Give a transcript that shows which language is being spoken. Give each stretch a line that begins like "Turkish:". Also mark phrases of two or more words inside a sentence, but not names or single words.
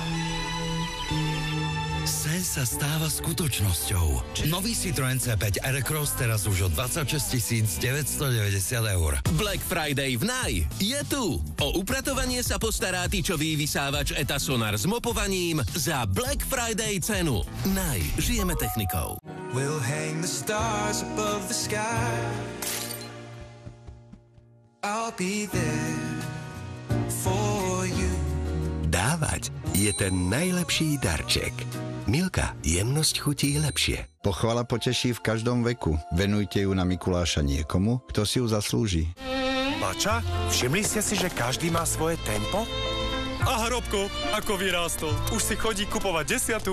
Slovak: Sen sa stáva skutočnosťou. Nový Citroën C5 Aircross teraz už o 26 990 €. Black Friday v Naj je tu. O upratovanie sa postará tyčový vysávač ETA Sonar s mopovaním za Black Friday cenu. Naj, žijeme technikou.
English: We'll hang the stars above the sky. I'll be there for you.
Slovak: Dávať je ten najlepší darček. Milka, jemnosť chutí lepšie. Pochvala poteší v každom veku. Venujte ju na Mikuláša niekomu, kto si ju zaslúži. Bača, všimli ste si, že každý má svoje tempo? A Hrobko, ako vyrástol. Už si chodí kupovať 10.